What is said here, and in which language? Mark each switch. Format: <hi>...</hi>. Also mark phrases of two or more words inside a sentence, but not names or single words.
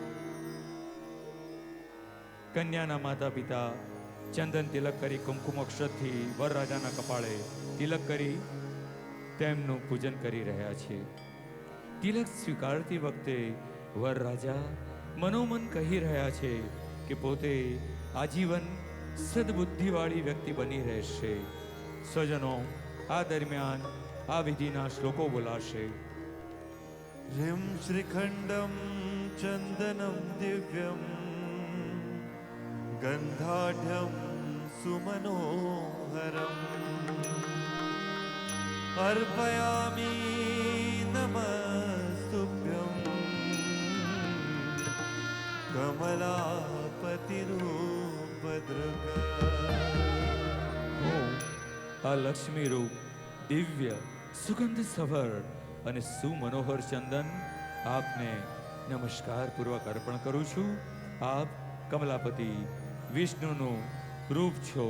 <gu>કન્યાના માતા પિતા ચંદન તિલક કરી કુમકુમ અક્ષતથી વરરાજાના કપાળે તિલક કરી તેમનું પૂજન કરી રહ્યા છે. તિલક સ્વીકારતી વખતે વરરાજા મનોમન કહી રહ્યા છે કે પોતે આજીવન સદબુદ્ધિવાળી વ્યક્તિ બની રહેશે. સ્વજનો, આ દરમિયાન આ વિધિના શ્લોકો બોલાશે.</gu> <sa>ह्रीं श्रीखण्डं चन्दनं दिव्यं गन्धाढ्यं सुमनोहरम् अर्पयामि नमस्तुभ्यं कमलापतिरूपदृग.</sa> <gu>હું આ લક્ષ્મી રૂપ દિવ્ય સુગંધ સભર અને સુમનોહર ચંદન આપને નમસ્કાર પૂર્વક અર્પણ કરું છું. આપ કમલાપતિ વિષ્ણુનું રૂપ છો.</gu>